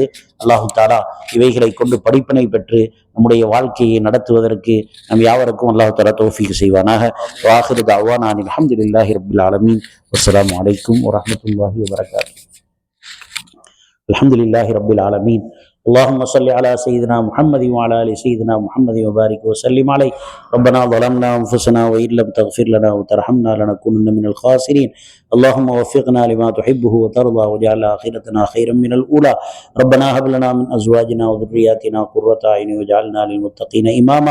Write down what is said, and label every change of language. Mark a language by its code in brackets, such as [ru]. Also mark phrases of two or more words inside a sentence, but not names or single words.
[ar] الله تعالى [ta] இவைகளை கொண்டு படிப்பினை பெற்று நம்முடைய வாழ்க்கையை நடத்துவதற்கு நம் யாவருக்கும் [ar] الله تعالى [ta] தௌஃபீக் செய்வானாக. [ar] وآخر دعوانا الحمد لله رب العالمين. والسلام عليكم ورحمة الله وبركاته. الحمد لله رب العالمين. اللهم صل على سيدنا محمد وعلى ال سيدنا محمد وبارك وسلم عليه. ربنا ظلمنا انفسنا وان لم تغفر لنا وترحمنا لنكونن من الخاسرين. اللهم وفقنا لما تحبه وترضى واجعل اخرتنا خيرا من الاولى. ربنا هب لنا من ازواجنا وذرياتنا قرة اعين واجعلنا للمتقين اماما.